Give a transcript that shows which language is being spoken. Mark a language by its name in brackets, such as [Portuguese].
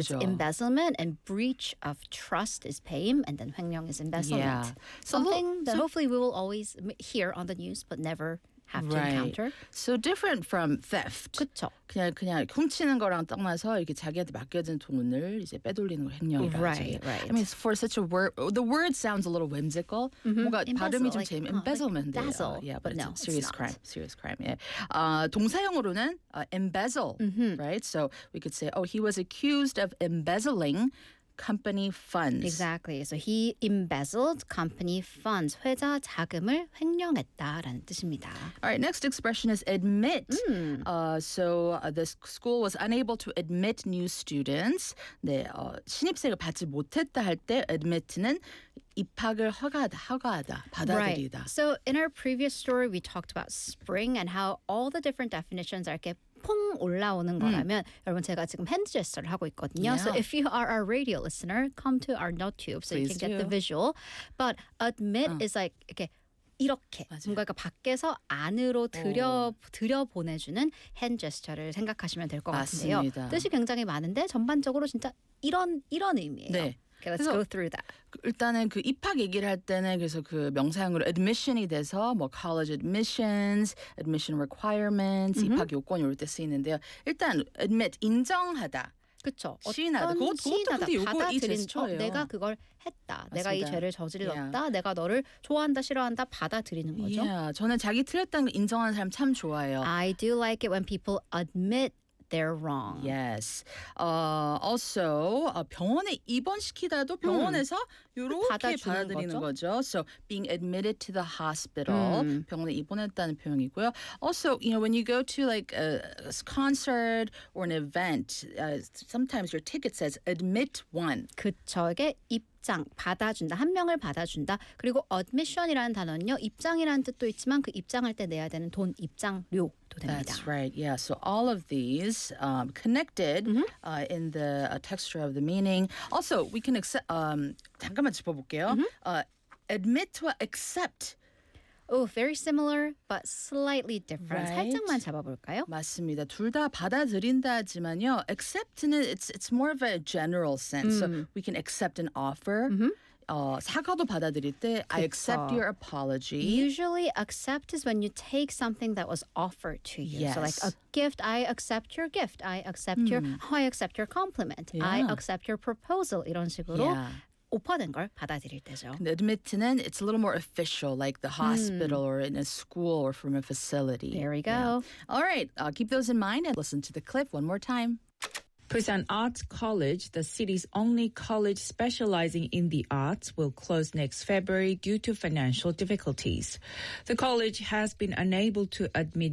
[English] So it's embezzlement and breach of trust is 배임 and then 횡령 is embezzlement. Yeah. Something that hopefully we will always hear on the news but never have right. to encounter. So different from theft. [Korean] 그렇죠. 그냥 훔치는 거랑 떠나서 이렇게 자기한테 맡겨진 돈을 이제 빼돌리는 횡령이라고 [English] right. I mean, for such a word, the word sounds a little whimsical. Mm-hmm. [Korean] 뭔가 발음이 좀 재미, embezzlement. [English] Like, dazzle. Yeah, but no, it's serious crime. Serious crime. Yeah. [Korean] 동사형으로는 [English] embezzle, right? So we could say, oh, he was accused of embezzling company funds. Exactly. So he embezzled company funds. [Korean] 회사 자금을 횡령했다라는 뜻입니다. [English] All right. Next expression is admit. This school was unable to admit new students. [Korean] 네, 신입생을 받지 못했다 할 때 admit는 입학을 허가하다, 받아들이다. [English] Right. So in our previous story, we talked about spring and how all the different definitions are [Korean] 이렇게 퐁 올라오는 거라면 여러분 제가 지금 핸드 제스처를 하고 있거든요. [English] Yeah. So if you are our radio listener, come to our note tube so Please you can get do. The visual. But admit is like [Korean] 이렇게 이렇게 맞아요. 뭔가 그러니까 밖에서 안으로 들여 보내주는 핸드 제스처를 생각하시면 될 것 같은데요. 뜻이 굉장히 많은데 전반적으로 진짜 이런 의미예요. 네. [English] Okay, let's go through that. [Korean] 일단은 그 입학 얘기를 할 때는 그래서 그 명사형으로 admission이 돼서 뭐 college admissions, admission requirements, 입학 요건 이럴 때 쓰이는데요. 일단 admit, 인정하다. 그렇죠. 시인하다. 그것도 근데 요거 이 제스처예요. 내가 그걸 했다. 맞습니다. 내가 이 죄를 저질렀다. [English] Yeah. [Korean] 내가 너를 좋아한다, 싫어한다 받아들이는 거죠. [English] Yeah. [Korean] 저는 자기 틀렸다는 걸 인정하는 사람 참 좋아해요. [English] I do like it when people admit they're wrong. Yes. Also, [Korean] 병원에 입원시키다도 병원에서 이렇게 받아들이는 거죠. [English] So, being admitted to the hospital. [Korean] 병원에 입원했다는 표현이고요. [English] Also, you know, when you go to like a concert or an event, sometimes your ticket says admit one. [Korean] 그렇죠. 이게 입장, 받아준다. 한 명을 받아준다. 그리고 admission이라는 단어는요. 입장이라는 뜻도 있지만 그 입장할 때 내야 되는 돈, 입장료. [English] That's right. Yeah. So all of these connected in the texture of the meaning. Also, we can accept. [Korean] 잠깐만 짚어볼게요. [English] Admit to accept. Oh, very similar, but slightly different. Right? [Korean] 살짝만 잡아볼까요? 맞습니다. 둘 다 받아들인다지만요. [English] Accept는 it's more of a general sense. So we can accept an offer. Mm-hmm. [Korean] 사과도 받아들일 때 그쵸. [English] I accept your apology. Usually accept is when you take something that was offered to you. Yes. So like a gift, I accept your gift. I accept I accept your compliment. Yeah. I accept your proposal. [Korean] 이런 식으로 오퍼된 걸 받아들일 때죠. 근데 [English] admit는 it's a little more official like the hospital or in a school or from a facility. There we go. Yeah. All right, keep those in mind and listen to the clip one more time. Busan Arts College, the city's only college specializing in the arts, will close next February due to financial difficulties. The college has been unable to admit new